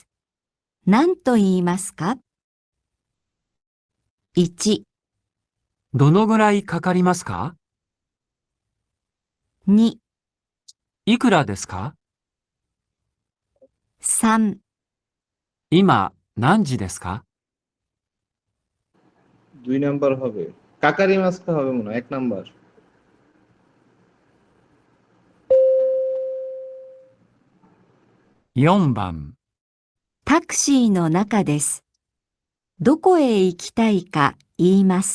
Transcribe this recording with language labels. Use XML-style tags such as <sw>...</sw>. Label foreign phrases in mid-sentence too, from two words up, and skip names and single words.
<ja>何と言いますか ?1、どのぐらいかかりますか？ 2、いくらですか？ 3、今何時ですか？</ja> <bn>2 নাম্বার হবে।</bn> <ja>かかりますか</ja> <bn>হবে মনে হয় 1 নাম্বার।</bn> <ja>4 番、タクシーの中です。どこへ行きたいか言います。</ja>